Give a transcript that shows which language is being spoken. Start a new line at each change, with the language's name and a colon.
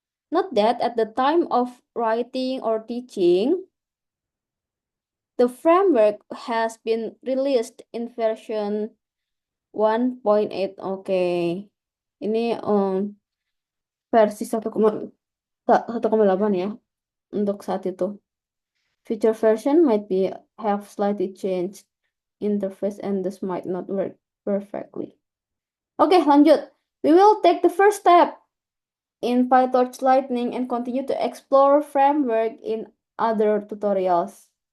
English: Note that at the time of writing or teaching, the framework has been released in version 1.8. Oke.
Indonesian: Ini versi 1.8 ya untuk saat itu.
English: Future version might be have slightly changed interface and this might not work perfectly.
Indonesian: Oke, lanjut.
English: We will take the first step in PyTorch Lightning and continue to explore framework in other tutorials.